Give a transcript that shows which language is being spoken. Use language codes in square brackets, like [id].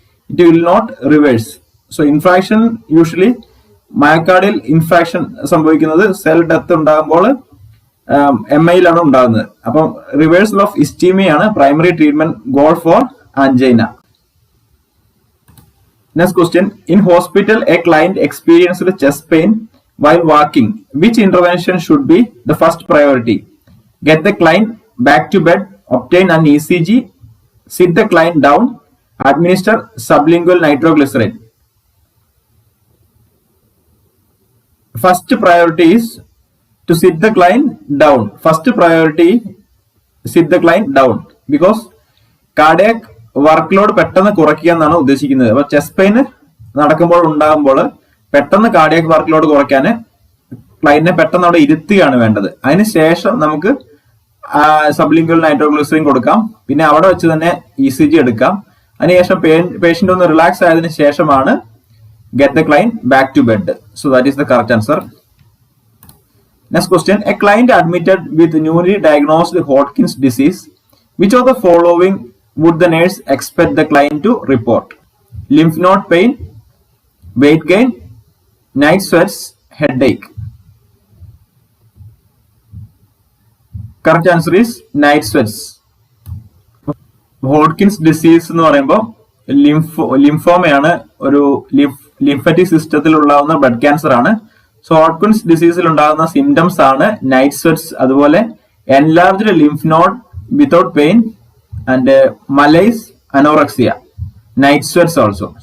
[en] It will not reverse. [ml] So infarction usually myocardial infarction സംഭവിക്കുന്നത് cell death ഉണ്ടാകുമ്പോൾ MIയിലാണ് ഉണ്ടാകുന്നത്. അപ്പം റിവേഴ്സൽ ഓഫ് ഇസ്ചീമിയ ആണ് primary treatment goal four angina. [en] Next question, in hospital a client experienced chest pain while walking. Which intervention should be the first priority? Get the client back to bed, obtain an ECG, sit the client down, administer sublingual nitroglycerin. First priority is to sit the client down. First priority, sit the client down because cardiac [ml] work load പെട്ടെന്ന് കുറയ്ക്കുക എന്നാണ് ഉദ്ദേശിക്കുന്നത്. അപ്പൊ chest pain നടക്കുമ്പോൾ ഉണ്ടാകുമ്പോൾ പെട്ടെന്ന് cardiac work load കുറയ്ക്കാൻ ക്ലൈന്റിനെ പെട്ടെന്ന് അവിടെ ഇരുത്തുകയാണ് വേണ്ടത്. അതിനുശേഷം നമുക്ക് സബ്ലിംഗ്വൽ നൈട്രോഗ്ലിസറിൻ കൊടുക്കാം. പിന്നെ അവിടെ വെച്ച് തന്നെ ECG എടുക്കാം. അതിനുശേഷം പേഷ്യന്റ് ഒന്ന് റിലാക്സ് ആയതിനു ശേഷമാണ് [en] get the client back to bed. So that is the correct answer. Next question, a client admitted with newly diagnosed Hodgkin's disease. Which of the following would the nurse expect the client to report? Lymph node pain, weight gain, night sweats, headache. Correct answer is night sweats. [ml] Hodgkin's disease എന്ന് പറയുമ്പോൾ ലിംഫോമയാണ്, ഒരു lymphatic സിസ്റ്റത്തിൽ ഉണ്ടാകുന്ന blood cancer ആണ്. So ഹോഡ്കിൻസ് ഡിസീസിൽ ഉണ്ടാകുന്ന symptoms ആണ് night sweats, അതുപോലെ enlarged lymph node without pain and മലൈസ്, anorexia, night sweats also.